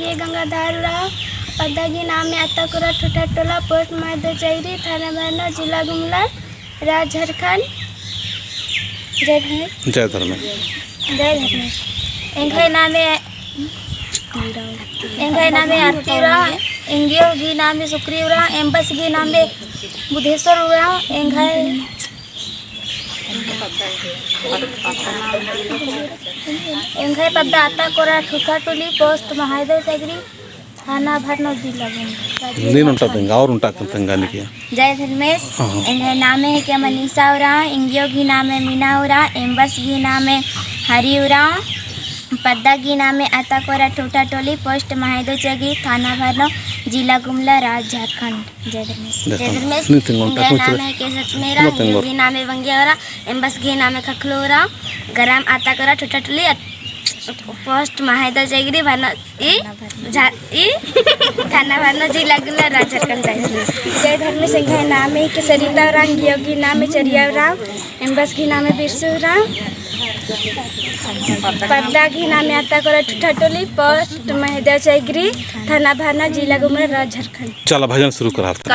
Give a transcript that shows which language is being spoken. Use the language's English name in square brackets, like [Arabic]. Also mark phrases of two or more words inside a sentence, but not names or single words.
[Kurukh] गंगाधारराव पदागी नाम में अत्ताकुरा ठुठा टोला पोस्ट मैदो चैरी थाना भानो जिला गुमला राज्य झारखंड। जय धर्मेश। एंघे नामे आरतीराव एंगियो गी नामे सुक्रीवराव एम्बस गी नामे बुधेश्वरराव एंघे पद्दा अत्ताकुरा ठुठा टोली पोस्ट महादेव चैरी थाना भानो जिला गुमला। जय धर्मेश। एंगे नामे [Hindi] है क्या [Kurukh] मनीषा उरा इंगियो [Hindi] की नाम है [Kurukh] मीना उरा एम्बस [Hindi] की नाम है [Kurukh] हरिउरा पद्दा [Hindi] की नाम है [Kurukh] अत्ताकुरा ठुठा टोली पोस्ट महादेव चैरी थाना भानो जिला गुमला राज्य झारखंड। जय धर्मेश। [Hindi] नाम है केसर मेरा [Kurukh] इंगियो [Hindi] की नाम है [Kurukh] बंगियारा एम्बस [Hindi] की नाम है [Kurukh] खखलोरा ग्राम अत्ताकुरा ठुठा टोली पोस्ट महादेव चैरी भानो थाना भानो जिला गुमला राज्य झारखंड। जय धर्मेश। एंगे [Hindi] नाम है कि [Kurukh] सरिता राम योगी [Hindi] नाम है [Kurukh] चरिया राम एम्बस [Hindi] की नाम है [Kurukh] बिरसू राम पद्दा [Hindi] की नाम है [Kurukh] अत्ताकुरा ठुठा टोली पोस्ट महादेव चैरी थाना भाना जिला गुमला राज्य झारखंड। [Sadri] चला भजन शुरू करा।